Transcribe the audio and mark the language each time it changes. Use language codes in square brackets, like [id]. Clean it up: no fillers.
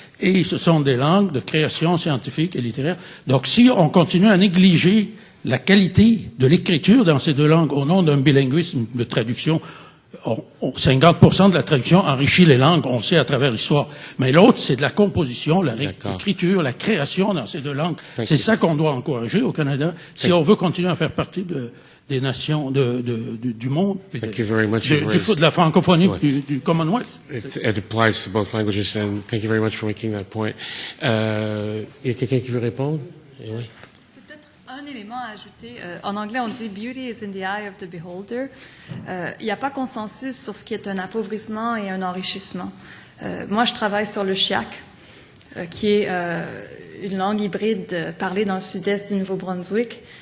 [fr] Et ce sont des langues de création scientifique et littéraire. Donc, si on continue à négliger la qualité de l'écriture dans ces deux langues au nom d'un bilinguisme de traduction, 50% de la traduction enrichit les langues, on le sait à travers l'histoire. Mais l'autre, c'est de la composition, l'écriture, la création dans ces deux langues. C'est ça qu'on doit encourager au Canada si on veut continuer à faire partie des nations du monde, de la francophonie, du Commonwealth. [en] It applies to both languages, and thank you very much for making that point. [fr] Il y a quelqu'un qui veut répondre? Oui. Peut-être un élément à ajouter. En anglais, on dit « [en] Beauty is in the eye of the beholder ». [fr] Il n'y a pas consensus sur ce qui est un appauvrissement et un enrichissement. Moi, je travaille sur le chiac, qui est une langue hybride parlée dans le sud-est du Nouveau-Brunswick.